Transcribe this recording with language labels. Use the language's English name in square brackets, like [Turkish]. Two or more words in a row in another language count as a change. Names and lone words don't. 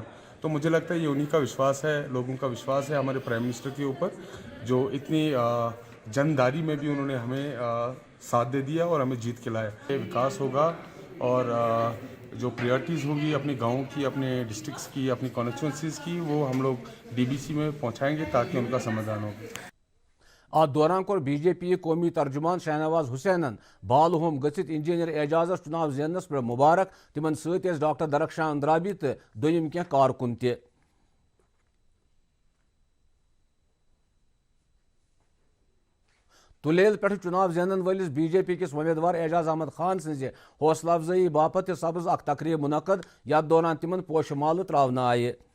[Hindi] तो मुझे लगता है ये उन्हीं का विश्वास है, लोगों का विश्वास है हमारे [English] prime minister [Hindi] के ऊपर, जो इतनी जनदारी में भी उन्होंने हमें साथ दे दिया और हमें जीत के लाया. विकास होगा और जो प्रायोरिटीज़ होंगी अपने गाँव की, अपने डिस्ट्रिक्ट्स की, अपनी कॉन्स्टिट्यूएंसीज़ की, वो हम लोग DBC में पहुँचाएँगे ताकि उनका समाधान हो. [Kashmiri] ات دوران کور BJP قومی ترجمان شاہنواز حسینن بال ہوم گژھِتھ انجینئر اعجازس چناو زیننس پہ مبارک تمن ست ڈاکٹر درخشان اندرابی تو دویم کینٛہہ کارکن تہ. تلیل پہ چناو زینن ولس BJP کس امیدوار اعجاز احمد خان سز حوصلہ افزائی باپت سبز اخ تقریب منعقد یتھ دوران تمن پوشہ مالہ تراونہ آئہ.